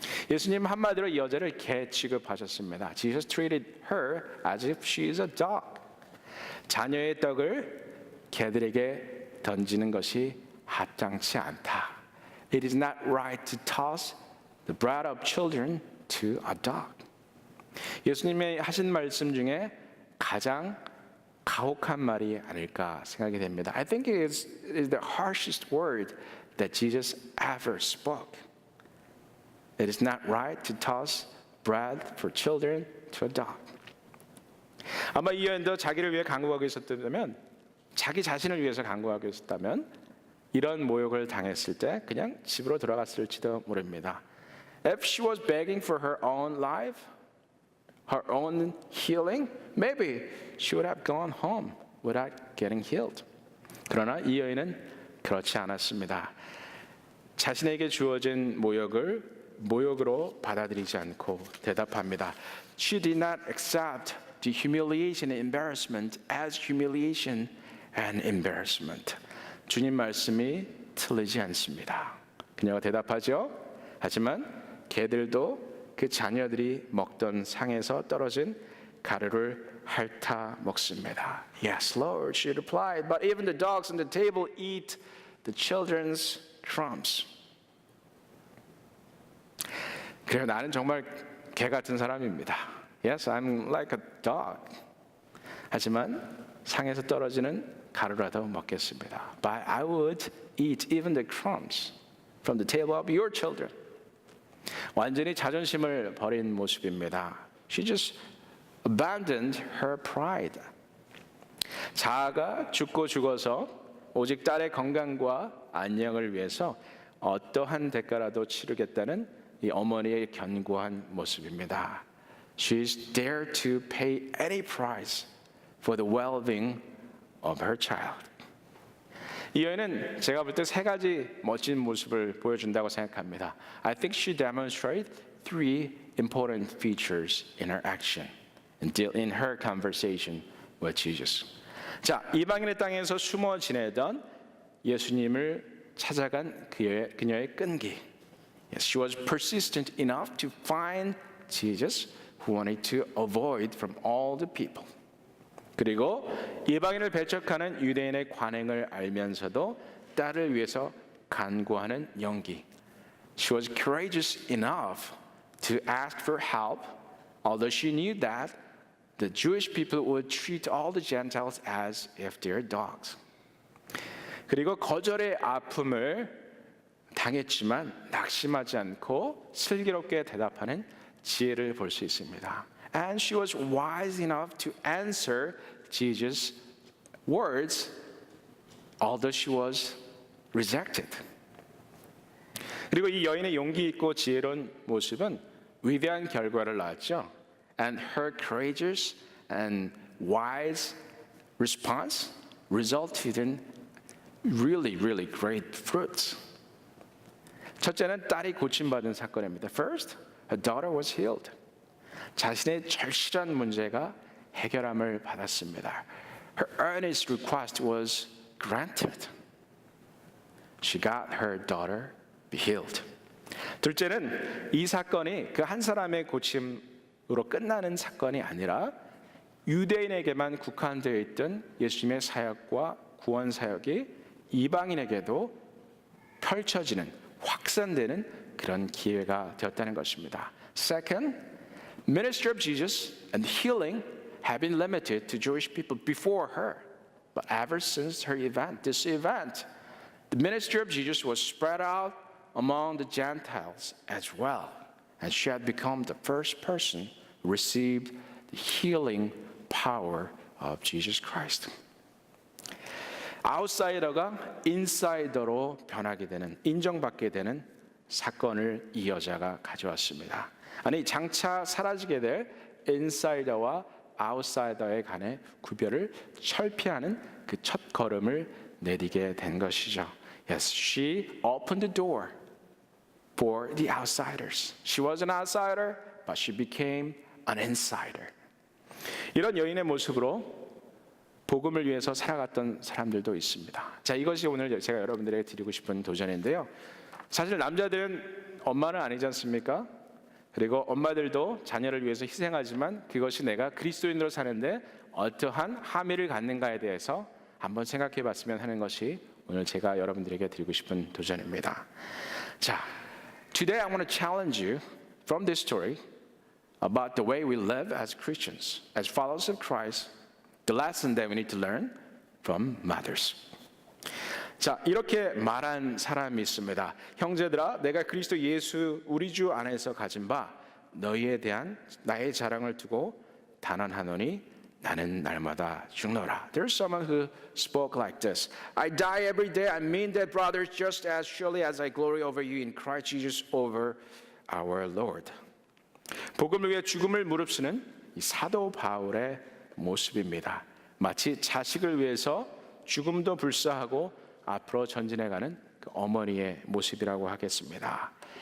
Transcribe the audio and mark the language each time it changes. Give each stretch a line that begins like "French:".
Korean: 예수님 한마디로 이 여자를 개 취급하셨습니다.
English: Jesus treated her as if she is a dog.
Korean: 자녀의 떡을 개들에게 던지는 것이 합당치 않다.
English: It is not right to toss the bread of children to a dog.
Korean: 예수님의 하신 말씀 중에 가장 가혹한 말이 아닐까 생각이 됩니다.
English: I think it is the harshest word that Jesus ever spoke. It is not right to toss bread for children to a dog.
Korean: 아마 이 여인도 자기를 위해 간구하고 있었다면, 자기 자신을 위해서 간구하고 있었다면 이런 모욕을 당했을 때 그냥 집으로 돌아갔을지도 모릅니다.
English: If she was begging for her own life, her own healing, maybe she would have gone home without getting healed.
Korean: 그러나 이 여인은 그렇지 않았습니다. 자신에게 주어진 모욕으로 받아들이지 않고 대답합니다.
English: She did not accept the humiliation and embarrassment as humiliation and embarrassment.
Korean: 주님 말씀이 틀리지 않습니다. 그녀가 대답하죠. 하지만 개들도 그 자녀들이 먹던 상에서 떨어진 가루를 핥아 먹습니다.
English: Yes, Lord, she replied, but even the dogs on the table eat the children's crumbs.
Korean: 그래서 나는 정말 개 같은 사람입니다.
English: Yes, I'm like a dog.
Korean: 하지만 상에서 떨어지는 가루라도 먹겠습니다.
English: But I would eat even the crumbs from the table of your children.
Korean: 완전히 자존심을 버린 모습입니다.
English: She just abandoned her pride.
Korean: 자아가 죽고 죽어서 오직 딸의 건강과 안녕을 위해서 어떠한 대가라도 치르겠다는 이 어머니의 견고한 모습입니다.
English: She is there to pay any price for the well-being of her child.
Korean: 이 여인은 제가 볼 때 세 가지 멋진 모습을 보여준다고 생각합니다.
English: I think she demonstrated three important features in her action, in her conversation with Jesus.
Korean: 자, 이방인의 땅에서 숨어 지내던 예수님을 찾아간 그녀의 끈기.
English: Yes, she was persistent enough to find Jesus, who wanted to avoid from all the people.
Korean: 그리고 이방인을 배척하는 유대인의 관행을 알면서도 딸을 위해서 간구하는 용기.
English: She was courageous enough to ask for help, although she knew that the Jewish people would treat all the Gentiles as if they're dogs.
Korean: 그리고 거절의 아픔을 당했지만 낙심하지 않고 슬기롭게 대답하는 지혜를 볼 수 있습니다.
English: And she was wise enough to answer Jesus' words, although she was rejected.
Korean: 그리고 이 여인의 용기 있고 지혜로운 모습은 위대한 결과를 낳았죠.
English: And her courageous and wise response resulted in really great fruits.
Korean: 첫째는 딸이 고침받은 사건입니다.
English: First, her daughter was healed.
Korean: 자신의 절실한 문제가 해결함을 받았습니다.
English: Her earnest request was granted. She got her daughter healed.
Korean: 둘째는 이 사건이 그 한 사람의 고침으로 끝나는 사건이 아니라 유대인에게만 국한되어 있던 예수님의 사역과 구원 사역이 이방인에게도 펼쳐지는, 확산되는 그런 기회가 되었다는 것입니다.
English: Second, ministry of Jesus and healing had been limited to Jewish people before her. But ever since this event, the ministry of Jesus was spread out among the Gentiles as well. And she had become the first person who received the healing power of Jesus Christ.
Korean: 아웃사이더가 인사이더로 변하게 되는, 인정받게 되는 사건을 이 여자가 가져왔습니다. 아니, 장차 사라지게 될 인사이더와 아웃사이더에 간의 구별을 철폐하는 그 첫 걸음을 내디게 된 것이죠.
English: Yes, she opened the door for the outsiders. She was an outsider, but she became an insider.
Korean: 이런 여인의 모습으로 복음을 위해서 살아갔던 사람들도 있습니다. 자, 이것이 오늘 제가 여러분들에게 드리고 싶은 도전인데요. 사실 남자들은 엄마는 아니지 않습니까? 그리고 엄마들도 자녀를 위해서 희생하지만 그것이 내가 그리스도인으로 사는데 어떠한 함의를 갖는가에 대해서 한번 생각해 봤으면 하는 것이 오늘 제가 여러분들에게 드리고 싶은 도전입니다.
English: 자, today I want to challenge you from this story about the way we live as Christians, as followers of Christ, the lesson that we need to learn from mothers.
Korean: 자, 이렇게 말한 사람이 있습니다. 형제들아, 내가 그리스도 예수 우리 주 안에서 가진 바 너희에 대한 나의 자랑을 두고 단언하노니 나는 날마다 죽노라.
English: There's someone who spoke like this. I die every day. I mean that, brothers, just as surely as I glory over you in Christ Jesus over our Lord.
Korean: 복음을 위해 죽음을 무릅쓰는 이 사도 바울의 모습입니다. 마치 자식을 위해서 죽음도 불사하고 앞으로 전진해가는 그 어머니의 모습이라고 하겠습니다.